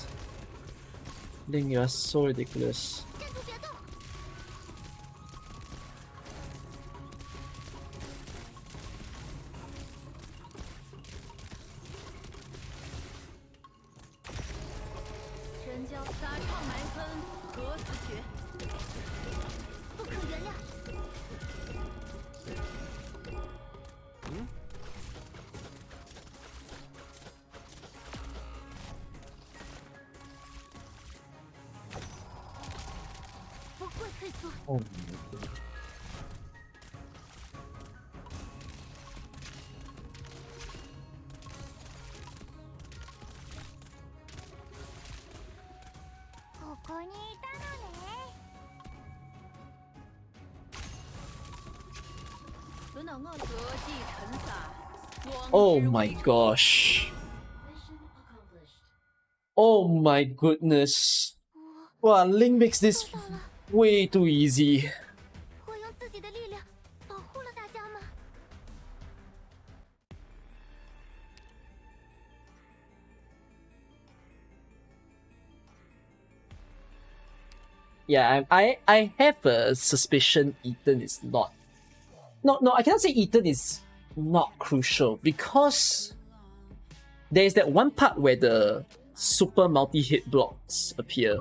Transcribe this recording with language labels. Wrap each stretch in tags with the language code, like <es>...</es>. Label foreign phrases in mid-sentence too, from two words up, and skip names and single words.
<en>Ling, you are so ridiculous.</en> <zh>站住，别动！神教沙场埋坑，何时绝？不可原谅！不会退缩。</zh> <en>Oh,</en> <ja>ここにいたのね。</ja> <zh>轮到我折戟沉沙。</zh> <en>oh my gosh. Oh my goodness. Wow, Ling makes this way too easy.</en> <zh>我用自己的力量保护了大家吗？</zh> <en>Yeah, I have a suspicion Ethan is not. No, I cannot say Ethan is not crucial because there's that one part where the super multi-hit blocks appear.</en>